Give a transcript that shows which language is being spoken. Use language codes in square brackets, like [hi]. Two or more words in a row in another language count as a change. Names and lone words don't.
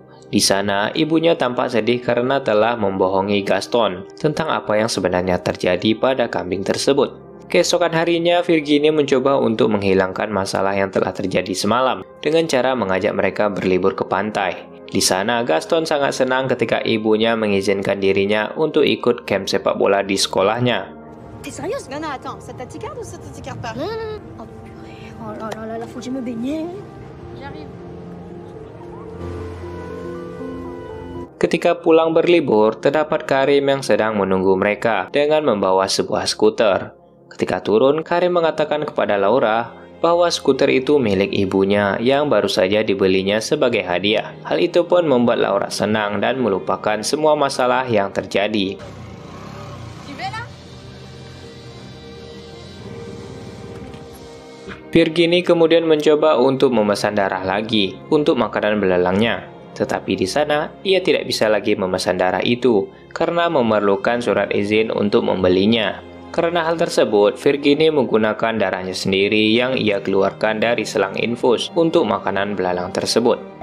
[id] Di sana, ibunya tampak sedih karena telah membohongi Gaston tentang apa yang sebenarnya terjadi pada kambing tersebut. Keesokan harinya, Virginie mencoba untuk menghilangkan masalah yang telah terjadi semalam dengan cara mengajak mereka berlibur ke pantai. Di sana, Gaston sangat senang ketika ibunya mengizinkan dirinya untuk ikut camp sepak bola di sekolahnya. [fr] T'es sérieuse? Non, non, attends, ça t'atticarde ou ça t'atticarde pas? Non, non, non. Oh purée. Oh là là là là, faut que je me baigne. J'arrive. [id] Ketika pulang berlibur, terdapat Karim yang sedang menunggu mereka dengan membawa sebuah skuter. Ketika turun, Karim mengatakan kepada Laura bahwa skuter itu milik ibunya yang baru saja dibelinya sebagai hadiah. Hal itu pun membuat Laura senang dan melupakan semua masalah yang terjadi. [fr] Tu veux là? [id] Virginie kemudian mencoba untuk memesan darah lagi untuk makanan belalangnya. Tetapi di sana, ia tidak bisa lagi memesan darah itu karena memerlukan surat izin untuk membelinya. Karena hal tersebut, Virginie menggunakan darahnya sendiri yang ia keluarkan dari selang infus untuk makanan belalang tersebut.